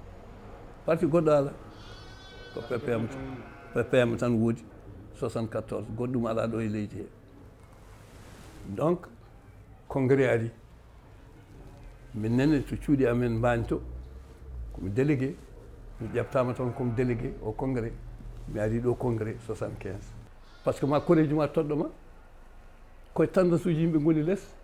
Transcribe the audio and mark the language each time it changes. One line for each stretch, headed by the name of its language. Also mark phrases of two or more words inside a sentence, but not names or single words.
Fula: parti goɗɗo ala ko ppm tan woodi 74 goɗɗum ala ɗo e leydi he donc congrès ari min nene to cuuɗi amen Mbagne to komi délégué mi ƴeftama toon
French: comme délégué au congrès
Fula: mi ari ɗo congrès 75
French: par ce que
Fula: ma koreji ma toɗɗoma koye tendance uji yimɓe goni less